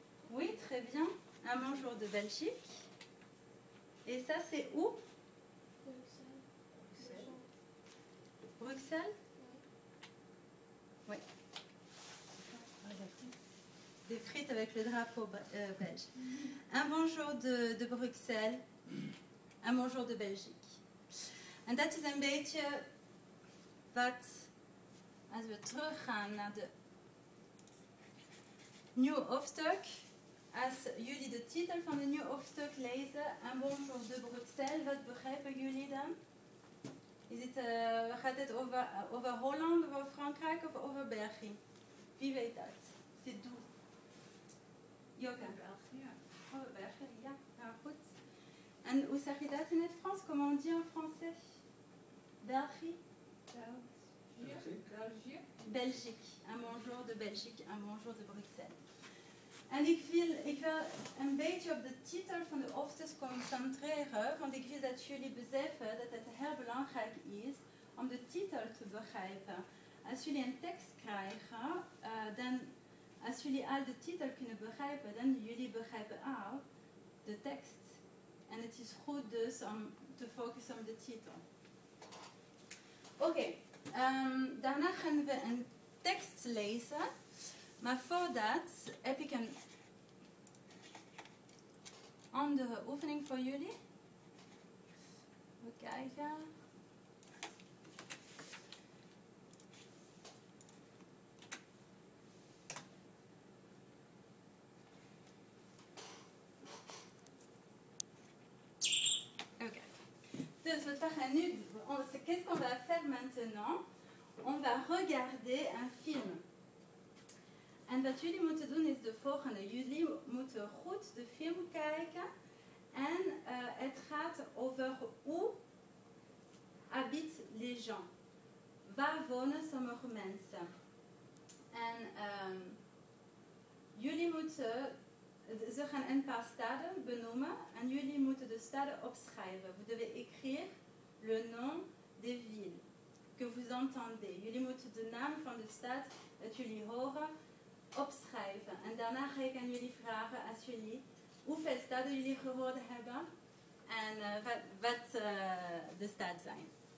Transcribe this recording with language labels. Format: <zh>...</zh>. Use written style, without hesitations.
<fr>Oui, très bien. Un bonjour de Belgique. Et ça, c'est où? Bruxelles. Bruxelles? Oui. Des frites avec le drapeau belge. Un bonjour de Bruxelles. Un bonjour de Belgique.</fr> <nl>En dat is een beetje wat, als we teruggaan naar de nieuwe hoofdstuk, als jullie de titel van de nieuwe hoofdstuk lezen,</nl> <fr>Un bonjour de Bruxelles,</fr> <nl>wat begrijpen jullie dan? Gaat het over Holland, over Frankrijk of over België? Wie weet dat?</nl> <fr>C'est d'où?</fr> <nl>Jocke? België. Over België, ja. Nou, goed. En hoe zeg je dat in het Frans?</nl> <fr>Comment on dit en français?</fr> <nl>België? België.</nl> <fr>Belgique. Un bonjour de Belgique, un bonjour de Bruxelles.</fr> <nl>En ik wil een beetje op de titel van de hoofdstuk concentreren, want ik wil dat jullie beseffen dat het heel belangrijk is om de titel te begrijpen. als jullie een tekst krijgen, dan als jullie al de titel kunnen begrijpen, dan jullie begrijpen ook de tekst. En het is goed dus om te focussen op de titel. Oké, daarna gaan we een tekst lezen. Maar voordat heb ik een andere oefening voor jullie. Even kijken. Oké. Dus we gaan nu,</nl> <fr>qu'est-ce qu'on va faire maintenant? On va regarder un film.</fr> <nl>En wat jullie moeten doen is de volgende. Jullie moeten goed de film kijken. En het gaat over hoe</nl> <fr>habitent les gens.</fr> <nl>Waar wonen sommige mensen? En jullie moeten, ze gaan een paar staden benoemen. En jullie moeten de staden opschrijven.</nl> <fr>Vous devez écrire le nom des villes que vous entendez.</fr> <nl>Jullie moeten de naam van de stad dat jullie horen opschrijven. En daarna ga ik aan jullie vragen als jullie hoeveel staden jullie gehoord hebben en wat de stad zijn.</nl>